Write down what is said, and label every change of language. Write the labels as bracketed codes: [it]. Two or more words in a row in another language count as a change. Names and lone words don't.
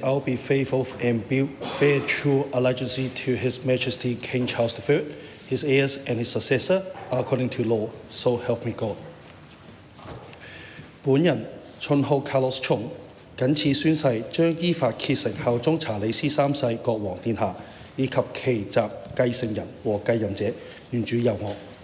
[en] I will be faithful and bear true allegiance to His Majesty King Charles III, his heirs and his successor, according to law. So help me God. [zh] 本人 Chun Ho Carlos Chung 謹此宣誓，將依法竭誠效忠查理斯三世國王殿下，以及其集繼承人和繼任者，願主佑我。